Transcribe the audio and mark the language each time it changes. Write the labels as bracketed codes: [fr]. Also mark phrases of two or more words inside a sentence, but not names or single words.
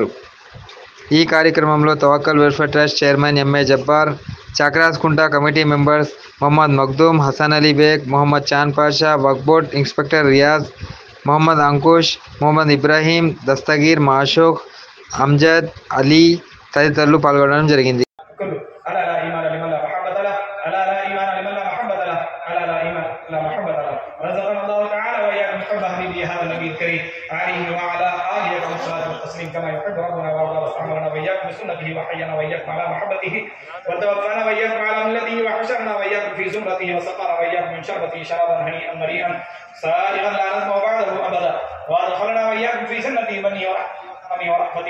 [te] ఈ కార్యక్రమంలో తవక్కల్ వెల్ఫేర్ ట్రస్ట్ చైర్మన్ ఎంఏ జబ్బార్, చాక్రాస్కుంట కమిటీ మెంబర్స్ మొహమ్మద్ మగ్దూమ్, హసన్ అలీ బేగ్, మొహమ్మద్ చాంద్ పాషా, వక్ఫ్ బోర్డ్ ఇన్స్పెక్టర్ రియాజ్, మొహమ్మద్ అంకుష్, మొహమ్మద్ ఇబ్రాహీం, దస్తగీర్, మాషూక్, అమ్జద్, అలీ తదితరులు పాల్గొనడం జరిగింది. [ar] كما يحب ربنا ويرضى واستعملنا وإياكم بسنته وحينا وإياكم على محبته وتوفانا وإياكم على ملته وحشرنا وإياكم في زمرته وسقانا وإياكم من شربته شرابا هنيئا مريئا سائغا لا نزمع بعده أبدا وأدخلنا وإياكم في جنته منه ورحمته.